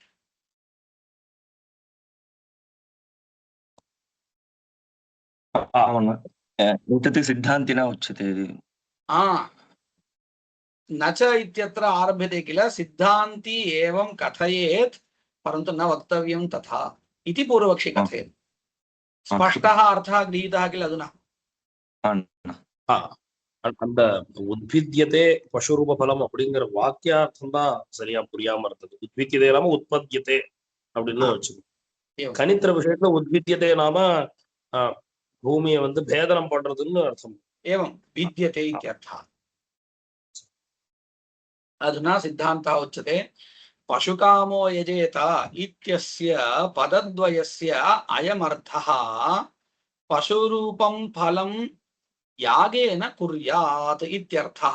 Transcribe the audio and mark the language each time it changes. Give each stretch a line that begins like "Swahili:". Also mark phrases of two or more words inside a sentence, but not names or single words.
Sanskrit: एतत् सिद्धान्तिना उच्यते। न च इत्यत्र आरभ्यते किल? सिद्धान्ती एवं कथयेत् परन्तु न वक्तव्यं तथा इति पूर्वपक्षी कथयेत्। स्पष्टः अर्थः गृहीतः किल अधुना?
Tamil: அந்த
Sanskrit: उद्भिद्यते पशुरूप फलम्
Tamil: அப்படிங்கிற வாக்கியார்த்தம் தான் சரியா புரியாம இருந்தது.
Sanskrit: उद्भिद्यते नाम
Tamil: உற்பத்தியதே அப்படின்னு வச்சு. கணித்திர விஷயத்துல
Sanskrit: उद्भिद्यते नाम
Tamil: பூமியை பேதனம் பண்றதுன்னு அர்த்தம்.
Sanskrit: एवं विद्यते इत्यर्थः। अधुना सिद्धान्तः उच्यते पशुकामो यजेत इत्यस्य पदद्वयस्य अयमर्थः पशुरूपं फलं यागेन कुर्यात् इत्यर्थः।